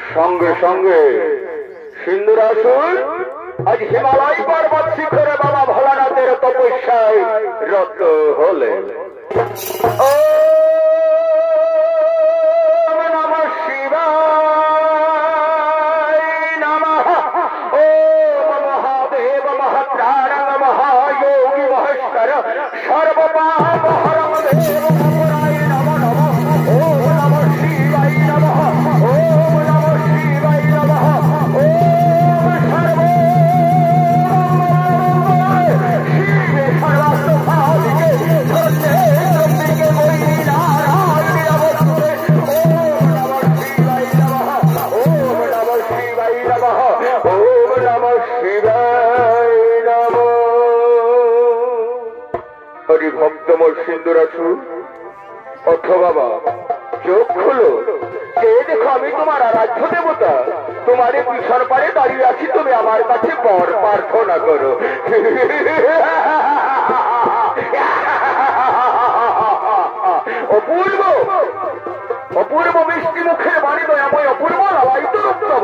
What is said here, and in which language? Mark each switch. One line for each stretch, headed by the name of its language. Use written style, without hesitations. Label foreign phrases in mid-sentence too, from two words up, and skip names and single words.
Bangla: সঙ্গে সঙ্গে সিন্ধুরাসুর আজ হিমালয় পর্বত শিখরে বাবা ভোলানাথের তপস্যায় রত হলেন।
Sanskrit: ওম নমঃ শিবায় নমঃ। ওম মহাদেব মহাত্রাণং মহাযোগী মহেশ্বর সর্বপাপ হরং দেব পুরায় নমঃ নমঃ। ওম নমঃ শিবায় নমঃ। ওম নমঃ শিবায় নমঃ। ওম সর্ব শিবে সর্বাস্ত্রভাবিকে ধরতে রম্বিকে বৈরি নারায়ণ নমস্তে। ওম নমঃ শিবায় নমঃ। ওম নমঃ শিবায় নমঃ। ওম নমঃ শিবায় নমঃ।
Bangla: হরি ভক্তময় সিন্ধুরাসুর অর্থ বাবা চোখ খুলো, যে দেখো আমি তোমার আরাধ্য দেবতা, তোমার পিছন পারে দাঁড়িয়ে আছি, তুমি আমার কাছে বর প্রার্থনা করো। অপূর্ব অপূর্ব মিষ্টি মুখের বাণী দয়াময় অপূর্ব লালাই তো রক্তব।